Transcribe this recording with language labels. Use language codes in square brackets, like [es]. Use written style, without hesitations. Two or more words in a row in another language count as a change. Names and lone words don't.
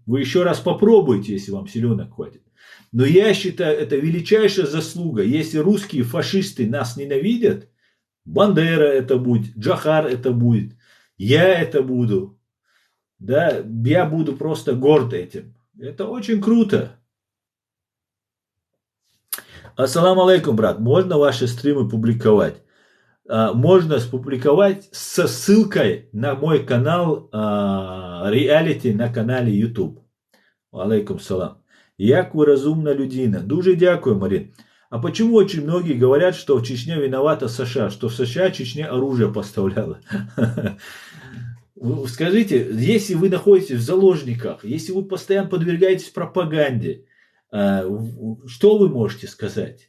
[ru] Вы еще раз попробуйте, если вам силенок хватит. Но я считаю, это величайшая заслуга. Если русские фашисты нас ненавидят, Бандера это будет, Джохар это будет, я это буду. Да, я буду просто горд этим. Это очень круто. [ar] السلام عليكم, [ru] брат. Можно ваши стримы публиковать? Можно спубликовать со ссылкой на мой канал реалити на канале YouTube. [ar] عليكم سلام. [uk] Як ви розумна людина. Дуже дякую, Марин. [ru] А почему очень многие говорят, что в Чечне виновата США, что в США Чечне оружие поставляла? Скажите, если вы находитесь в заложниках, если вы постоянно подвергаетесь пропаганде, что вы можете сказать?